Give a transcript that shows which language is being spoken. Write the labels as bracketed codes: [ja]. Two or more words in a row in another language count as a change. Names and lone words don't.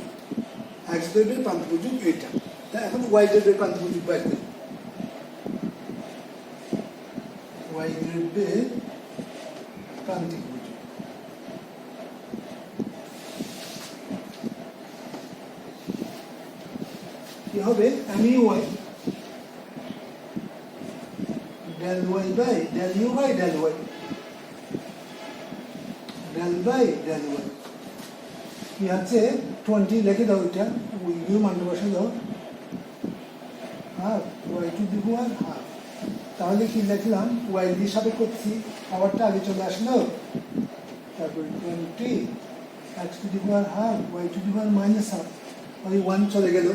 [bn] এক্স দ্রব্যের প্রান্তিক উপযোগ এইটা। তা এখন ওয়াই দ্রব্যের প্রান্তিক উপযোগ বাইর করি। ওয়াই দ্রব্যের প্রান্তিক উপযোগ কি হবে, আমি ওয়াই [en] del y by del u by del y del by del y [bn] কি আছে 20 লিখে দাও, এটা ইউ মানটা বসে দাও, [en] half y to the power half. [bn] তাহলে কি লিখলাম, y দিয়ে সাপেক্ষ করছি, পাওয়ারটা আগে চলে আসলো, তারপর 20 [en] x to the power half y to the power minus half, [bn] ওই 1 চলে গেল।